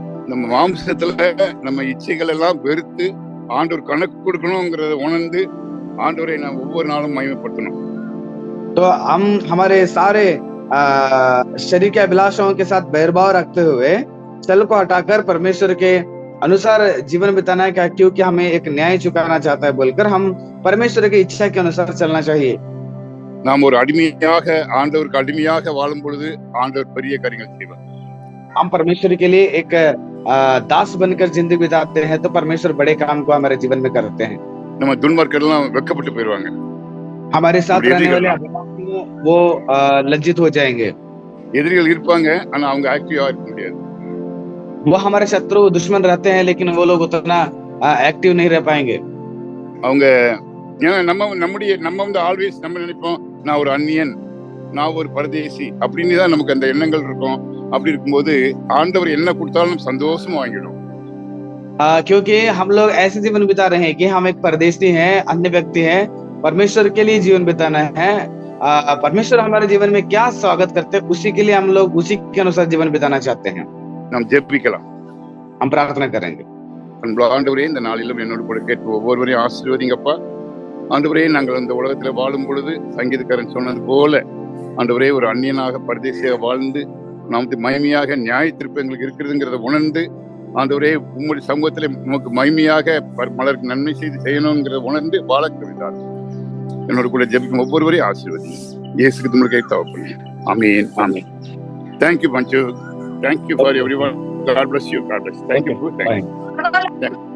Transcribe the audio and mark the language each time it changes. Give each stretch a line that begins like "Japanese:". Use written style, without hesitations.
Tamil: நம்ம மாம்சத்துல நம்ம இச்சைகள் எல்லாம் வெறுத்து ஆண்டவர் கணக்கு கொடுக்கணும்ங்கறத உணர்ந்து ஆண்டவரை நாம் ஒவ்வொரு நாளும் மகிமைப்படுத்தணும்.
Hindi: तो हम हमारे सारे शरीर के अभिलाषाओं के साथ भेदभाव रखते हुए चल को हटाकर परमेश्वर के अनुसार जीवन बिताना है, क्योंकि हमें एक न्याय चुकाना चाहता है बोलकर हम परमेश्वर की इच्छा के अनुसार चलना चाहिए.
Tamil: நாம் ஒரு அடிமையாக ஆண்டவருக்கு அடிமையாக வாழும் பொழுது ஆண்டவர் பெரிய காரியங்கள் செய்வார்.
Hindi: हम परमेश्वर के लिए एक दास बनकर जिंदगी बिताते हैं तो परमेश्वर बड़े काम को हमारे जीवन में करते हैं.
Tamil: நம்ம துன்மார்க்கர்கள் எல்லாம் வெட்கப்பட்டு போயிடுவாங்க.
Hindi: हमारे साथ रहने वाले वो लज्जित हो जाएंगे.
Tamil: எதிரிகள் இருப்பாங்க, ஆனா அவங்க ஆக்டிவா இருக்க முடியாது.
Hindi: वो हमारे शत्रु दुश्मन रहते हैं, लेकिन वो लोग उतना एक्टिव नहीं रह पाएंगे.
Tamil: அவங்க நம்ம ஆல்வேஸ் நம்ம நினைப்போம், நான் ஒரு அந்நியன், நான் ஒரு பரதேசி அப்படின்னு தான் நமக்கு அந்த எண்ணங்கள் இருக்கும். அப்படி இருக்கும்போது ஆண்டவர் என்ன கொடுத்தாலும் சந்தோஷமா வாங்கிடும்.
Hindi: क्योंकि हम लोग ऐसे जीवन बिता रहे हैं कि हम एक परदेशी हैं, अन्य व्यक्ति हैं, परमेश्वर के लिए जीवन बिताना है. परमेश्वर हमारे जीवन में क्या स्वागत करते हैं, उसी के लिए हम लोग उसी के अनुसार जीवन बिताना चाहते हैं.
Tamil: நாம் ஜெபிக்கலாம்.
Hindi: हम प्रार्थना करेंगे.
Tamil: ஆண்டவரே, இந்த நாளிலும் என்னோட கூட கேட்டு ஒவ்வொருவரையும் ஆசீர்வதிங்கப்பா. ஆண்டவரே, நாங்கள் இந்த உலகத்துல வாழும் பொழுது சங்கீதக்காரன் சொன்னது போல ஆண்டவரே ஒரு அந்நியனாக பரதேசியாக வாழ்ந்து நமக்கு மகிமையாக நியாய தீர்ப்பு எங்களுக்கு இருக்கிறதுங்கிறத உணர்ந்து ஆண்டவரே உம்முடைய சமூகத்திலே நமக்கு மகிமையாக மலருக்கு நன்மை செய்து செய்யணுங்கிறத உணர்ந்து வாழக்கிறார். என்னோட கூட ஜெபிக்கும் ஒவ்வொருவரையும் ஆசீர்வதி. இயேசுக்கு உங்களுக்கு தவப்பண்ணி. ஆமென். ஆமென்.
English: Thank you, Panchu. Thank you for everyone. God bless you. God bless you. Thank you.